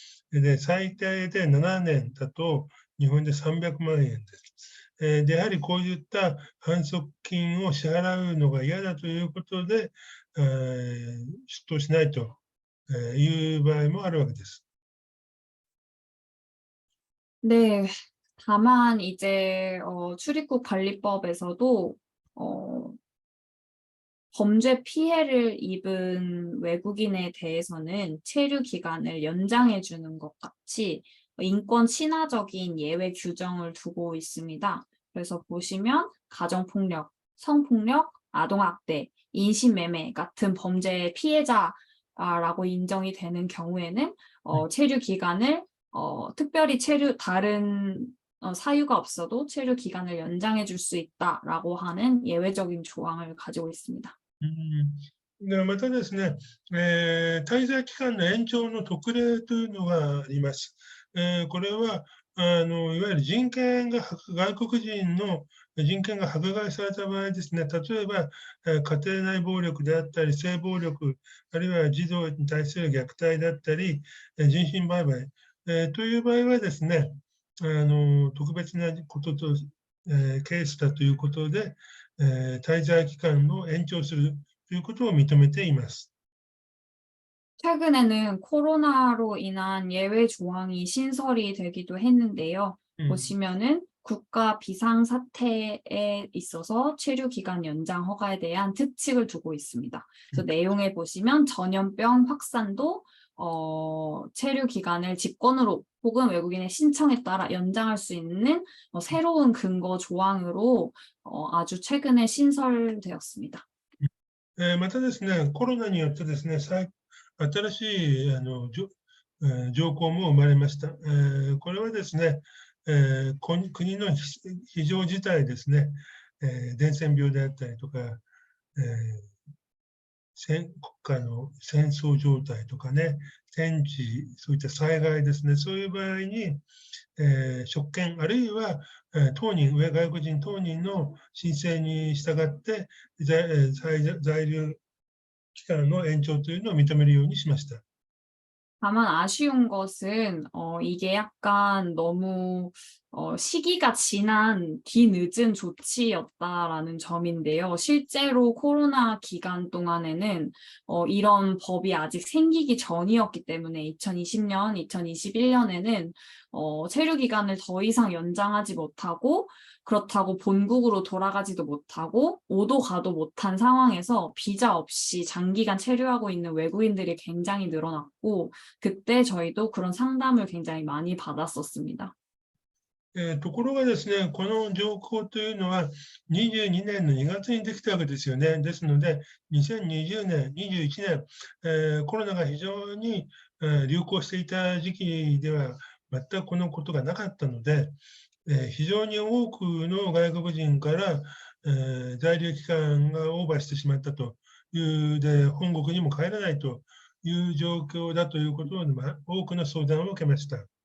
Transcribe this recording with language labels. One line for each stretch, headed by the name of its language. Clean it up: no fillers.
Japanese: で、最低で7年だと、日本円で300万円です。で、やはりこういった反則金を支払うのが嫌だということで、出頭しないという場合もあるわけです。
Korean: 네, 다만 이제 출입국 관리법에서도 범죄 피해를 입은 외국인에 대해서는 체류 기간을 연장해 주는 것 같이 인권 친화적인 예외 규정을 두고 있습니다. 그래서 보시면 가정폭력, 성폭력, 아동학대, 인신매매 같은 범죄 피해자라고 인정이 되는 경우에는 체류 기간을 특별히 다른 사유가 없어도 체류 기간을 연장해 줄 수 있다라고 하는 예외적인 조항을 가지고 있습니다.
Japanese: でまたですね、滞在期間の延長の特例というのがあります。これはいわゆる外国人の人権が迫害された場合ですね、例えば家庭内暴力であったり、性暴力、あるいは児童に対する虐待だったり、人身売買、という場合はですね、特別なことと、ケースだということで、滞在期間を延長するということを認めています。
Korean: 최근에는 코로나로 인한 예외 조항이 신설이 되기도 했는데요. 보시면은 국가 비상사태에 있어서 체류 기간 연장 허가에 대한 특칙을 두고 있습니다. 그래서 내용에 보시면 전염병 확산도 체류 기간을 직권으로 혹은 외국인의 신청에 따라 연장할 수 있는 새로운 근거 조항으로 아주 최근에 신설되었습니다.
Japanese: またですね、コロナによってですね、新しい条項も生まれました。これはですね、国の非常事態ですね、伝染病であったりとか、国家の戦争状態とかね、天地、そういった災害ですね、そういう場合に、職権あるいは当人、外国人当人の申請に従って在留期間の延長というのを認めるようにしました。
Korean: 다만 아쉬운 것은 이게 약간 너무 시기가 지난 뒤늦은 조치였다라는 점인데요. 실제로 코로나 기간 동안에는 이런 법이 아직 생기기 전이었기 때문에 2020년, 2021년에는 체류 기간을 더 이상 연장하지 못하고 그렇다고 본국으로 돌아가지도 못하고 오도 가도 못한 상황에서 비자 없이 장기간 체류하고 있는 외국인들이 굉장히 늘어났고 그때 저희도 그런 상담을 굉장히 많이 받았었습니다.
Japanese: ところがですね、この条項というのは22年の2月にできたわけですよね。ですので、2020年、21年、コロナが非常に流行していた時期では全くこのことがなかったので、非常に多くの外国人から、在留期間がオーバーしてしまったというで、本国にも帰らないという状況だということを、多くの相談を受けました。